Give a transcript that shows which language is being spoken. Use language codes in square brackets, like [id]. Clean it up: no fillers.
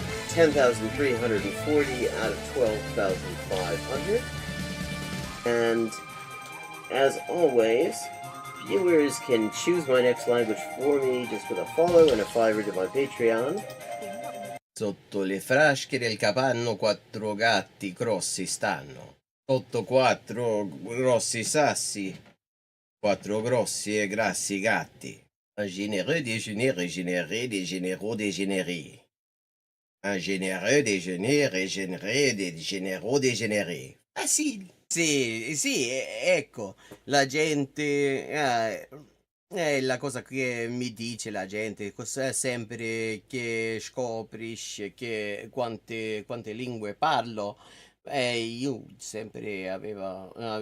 [en] 10,340 out of 12,500. And as always, viewers can choose my next language for me just with a follow and a $5 to my Patreon. [it] Sotto le frasche del capanno 4 gatti grossi stanno. Sotto 4 grossi sassi, 4 grossi e grassi gatti. [fr] Un généreux déjeuner régénéré, dégénéraux dégénéré. Un généreux déjeuner régénéré, dégénéraux dégénéré. Facile. [it] Sì, ecco, la gente, è la cosa che mi dice la gente, sempre che scoprisce che quante lingue parlo, io sempre avevo